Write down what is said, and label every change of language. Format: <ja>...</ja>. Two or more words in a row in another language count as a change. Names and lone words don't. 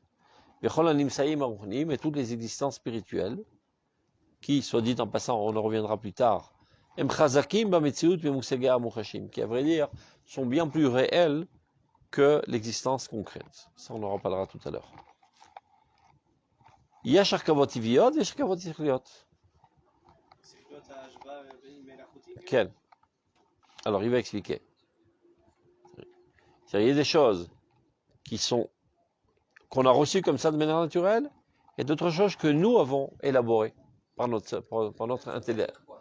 <fr>Et toutes les existences spirituelles, qui, soit dit en passant, on en reviendra plus tard, qui à vrai dire sont bien plus réelles que l'existence concrète. Ça on en reparlera tout à l'heure. Il y a</fr> <he>הרכבות טבעיות ויש הרכבות שכליות.</he> <fr>Quel? Alors il va expliquer. Il y a des choses qu'on a reçues comme ça de manière naturelle, et d'autres choses que nous avons élaborées par notre intellect.</fr>